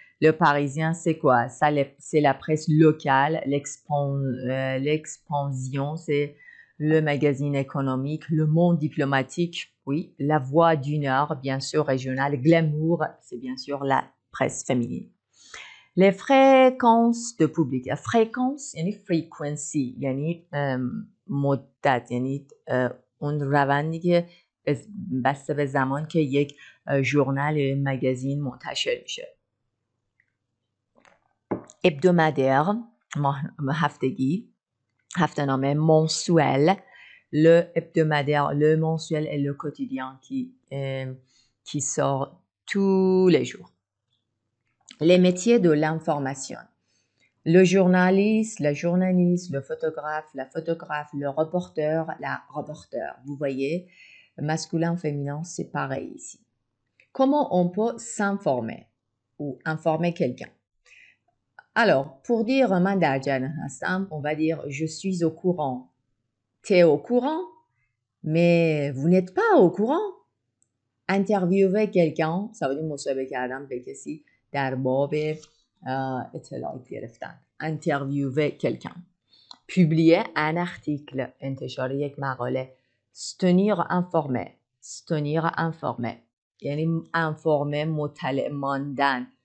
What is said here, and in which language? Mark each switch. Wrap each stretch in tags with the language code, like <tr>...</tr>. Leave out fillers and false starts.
<fr>Le Parisien, c'est quoi? Ça, c'est la presse locale. L'Expansion, c'est le magazine économique. Le Monde diplomatique, oui. La Voix du Nord, bien sûr, régionale. Glamour, c'est bien sûr la presse féminine. Les fréquences de public. La fréquence,</fr> <fa>yani frequency, yani مدت یعنی اون روندی که بسته به زمان که یک ژورنال یا مگزین منتشر میشه.</fa> <fr>hebdomadaire</fr> <fa>هفتگی هفته‌نامه</fa> <fr>mensuel le hebdomadaire le mensuel et le quotidien qui sort tous les jours. Les métiers de l'information. Le journaliste, la journaliste, le photographe, le reporter, la reporter. Vous voyez, masculin, féminin, c'est pareil ici. Comment on peut s'informer ou informer quelqu'un? Alors, pour dire</fr> <fa>man dar jaran hastam,</fa> <fr>on va dire je suis au courant. T'es au courant? mais vous n'êtes pas au courant. interviewer quelqu'un ça veut dire</fr> <fa>مصاحبه کردن به کسی در باب اطلاعات گرفتن.</fa> <fr>interviewer quelqu'un. publier un article</fr> <fa>انتشار یک مقاله.</fa> <fr>se tenir informé. se tenir informé یعنی informé</fr> <fa>مطلع ماندن.</fa>